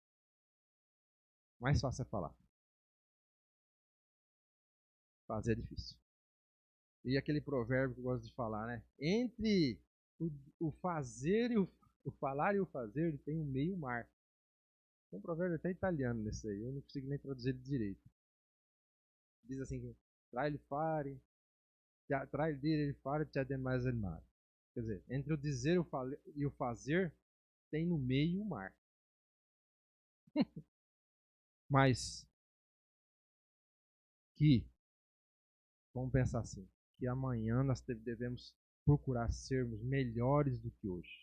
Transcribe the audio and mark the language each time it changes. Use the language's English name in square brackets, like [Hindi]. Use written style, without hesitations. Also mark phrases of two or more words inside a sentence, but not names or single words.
[Portuguese] Mais fácil é falar. Fazer é difícil. E aquele provérbio que eu gosto de falar, né? Entre o fazer e o falar e o fazer, tem um meio mar. Tem um provérbio até italiano nesse aí, eu não consigo nem traduzir ele direito. Diz assim, [Italian] tra il dire il fare c'è demais il mare. [Portuguese] Quer dizer, entre o dizer e o fazer, tem no meio o mar. Mas, que, vamos pensar assim, que amanhã nós devemos procurar sermos melhores do que hoje.